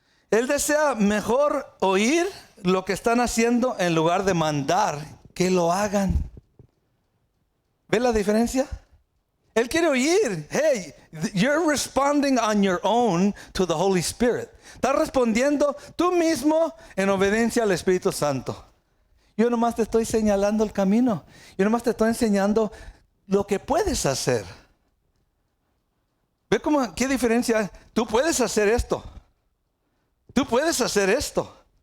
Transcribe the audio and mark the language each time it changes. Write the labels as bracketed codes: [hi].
[es] Él desea mejor oír lo que están haciendo en lugar de mandar que lo hagan. ¿Ve la diferencia? Él quiere oír. [en] Hey, you're responding on your own to the Holy Spirit. [es] Estás respondiendo tú mismo en obediencia al Espíritu Santo. Yo nomás te estoy señalando el camino. Yo nomás te estoy enseñando lo que puedes hacer. ¿Ve qué diferencia? Tú puedes hacer esto. Tú puedes hacer esto.